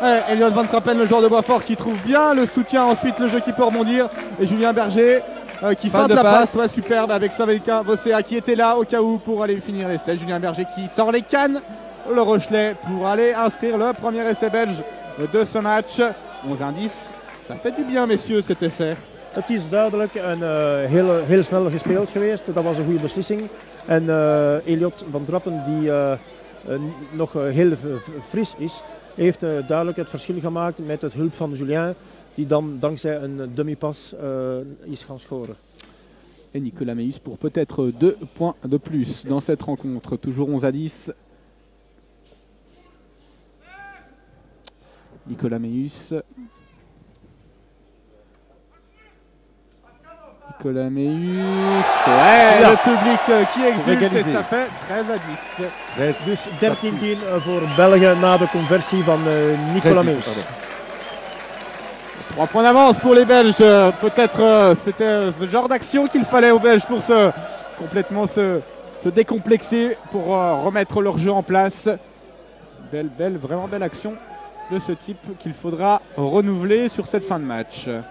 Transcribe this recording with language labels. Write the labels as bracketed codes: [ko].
[fr] Elliot Van Trappen, le joueur de Boisfort qui trouve bien le soutien, ensuite le jeu qui peut rebondir. Et Julien Berger qui feinte la passe. Ouais, superbe avec Savelka Vossea qui était là au cas où pour aller finir l'essai. Julien Berger qui sort les cannes, le Rochelet pour aller inscrire le premier essai belge de ce match. 11-10, ça fait du bien messieurs cet essai. [nl] Het is duidelijk en heel snel gespeeld geweest. Dat was een goede beslissing. En Elliot Van Trappen die nog heel fris is, heeft duidelijk het verschil gemaakt met het hulp van Julien. Die dan dankzij een demi-pas is gaan scoren. [fr] Et Nicolas Meus pour peut-être 2 points de plus dans cette rencontre. Toujours 11-10. Nicolas Meus. Nicolas Meus. Ouais, [nl] Ja. [fr] le public qui exulte et Égalisé. ça fait 13-10. [nl] Dus 13-10 voor België na de conversie van Nicolas Meus. [fr] 3 points d'avance pour les Belges. Peut-être c'était ce genre d'action qu'il fallait aux Belges pour complètement se décomplexer, pour remettre leur jeu en place. Vraiment belle action de ce type qu'il faudra renouveler sur cette fin de match.